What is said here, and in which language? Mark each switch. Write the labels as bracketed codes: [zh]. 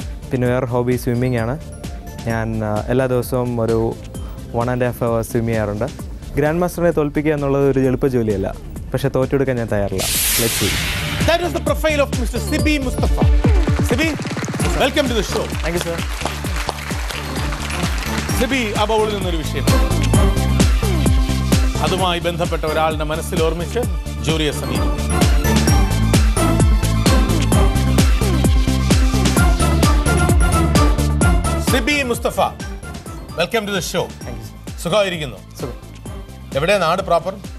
[ml] പിന്നെ വേറെ hobby swimming ആണ്. ഞാൻ എല്ലാ ദിവസവും ഒരു 1.5 hours സ്വിം ചെയ്യാറുണ്ട്. ഗ്രാൻഡ് മാസ്റ്ററിനെ തോൽപ്പിക്കുക എന്നുള്ളത് ഒരു എളുപ്പ ജോലിയല്ല, പക്ഷെ തോറ്റെടുക്കാൻ ഞാൻ തയ്യാറില്ല. [en] Let's see. That is the profile of Mr. Sibi Mustafa. Sibi, welcome to the show. Thank you, sir. [ml] Sibi ആ ബൗളിൽ നിന്നൊരു വിഷയം, അതുമായി ബന്ധപ്പെട്ട ഒരാളുടെ മനസ്സിൽ ഓർമ്മിച്ച് ജൂറിയെ സമീപിക്കും. Sibi Mustafa, [en] Welcome to the show. [ml] സുഖമായിരിക്കുന്നു? എവിടെ നാട്? പ്രോപ്പർ